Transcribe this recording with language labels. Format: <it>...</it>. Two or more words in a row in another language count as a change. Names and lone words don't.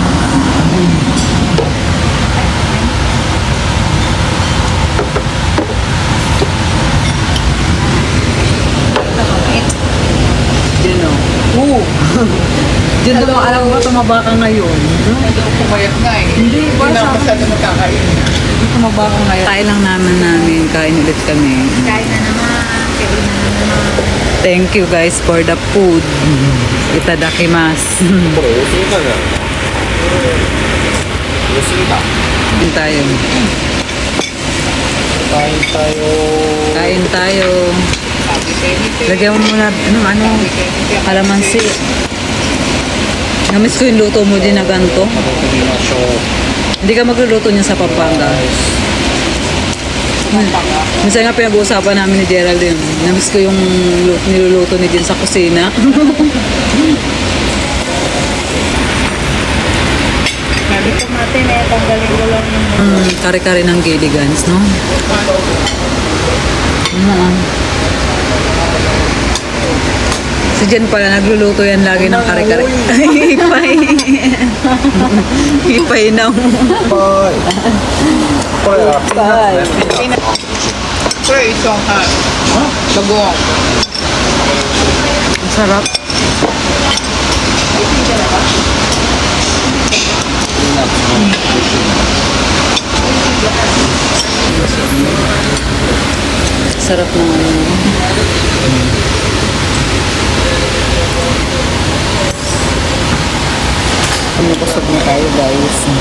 <tl>Diyan o. Diyan daw, alam mo, tumaba ka ngayon. Pumayat nga eh. Hindi, Hindi na ako masyado magkakain. Tumaba ka ngayon. Kain lang namin, kain ulit kami. Kain na naman. Kain na naman.</tl> <en>Thank you guys for the food.</en> <ja>Itadakimasu. これ多すぎたじゃん多すぎた</ja> <tl>Kain tayo. Kain tayo Kain tayo. Sabi kayo ni Ate. Lagyan mo muna, kalamansi. Namiss ko yung luto mo din na ganito.</tl> <ja>食べましょう</ja> <tl>Hindi ka magluluto niya sa Pampanga. Minsan nga pinag-uusapan namin ni Geraldine. Namiss ko yung niluluto ni Jen sa kusina. Sabi ko natin eh, tanggalin ko lang yung Kare-kare ng Gilligan's, no? Si Jen pala, nagluluto yan lagi ng kare-kare. Hipay. Hipay na.</tl> <ja>はいこれは</ja> <tl>Hipay. Pero isang bagoong. Ang sarap. Sarap ng Kusog na tayo guys.</tl>